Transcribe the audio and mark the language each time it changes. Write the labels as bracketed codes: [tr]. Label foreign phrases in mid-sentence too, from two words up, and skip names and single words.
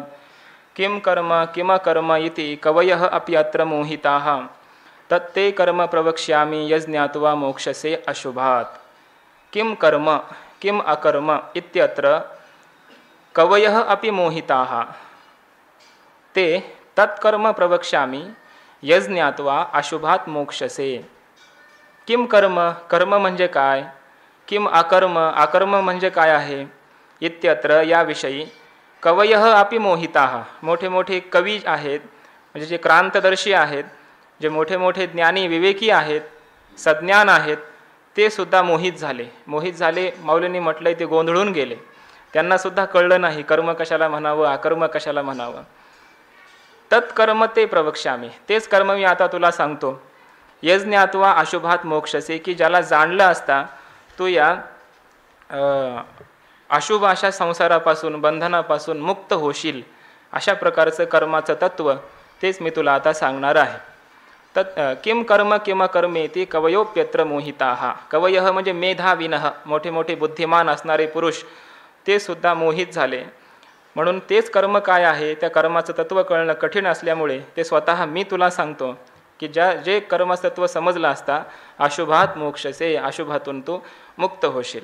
[sa] किम कर्म इति कवयः अपि अत्र मोहिताः तत्ते कर्म प्रवक्ष्यामि यज्ञात्वा मोक्षसे अशुभात्. किम कर्म किम अकर्म इत्यत्र कवयः अपि मोहिताः ते तत्कर्म प्रवक्ष्यामि यज्ञात्वा अशुभात् मोक्षसे. किम कर्म [mr] म्हणजे काय, [sa] किम अकर्म [mr] म्हणजे काय आहे. इत्यत्र याविषयी [sa] कवयः अपि मोहिताः [mr] मोठे मोठे कवी आहेत, म्हणजे जे क्रांतदर्शी आहेत, जे मोठे मोठे ज्ञानी विवेकी आहेत, सज्ञान आहेत, ते सुद्धा मोहित झाले. माऊलींनी म्हटलंय ते गोंधळून गेले. त्यांनासुद्धा कळलं नाही कर्म कशाला म्हणावं, अकर्म कशाला म्हणावं. [sa] तत्कर्म ते प्रवक्ष्यामी, तेच कर्म मी आता तुला सांगतो. यज्ञात्वा अशुभात मोक्षसे, [mr] की ज्याला जाणलं असता तू या अशुभ अशा संसारापासून, बंधनापासून मुक्त होशील. अशा प्रकारचं कर्माचं तत्व तेच मी तुला आता सांगणार आहे. [sa] किम कर्मेति कवयोप्यत्र मोहिताः. [mr] कवयः म्हणजे मेधाविनः, मोठे मोठे बुद्धिमान असणारे पुरुष, ते सुद्धा मोहित झाले. म्हणून तेच कर्म काय आहे त्या कर्माचं तत्व कळणं कठीण असल्यामुळे ते स्वतः मी तुला सांगतो की जे कर्मतत्व समजलं असता [sa] अशुभात मोक्षसे, [mr] अशुभातून तू मुक्त होशील.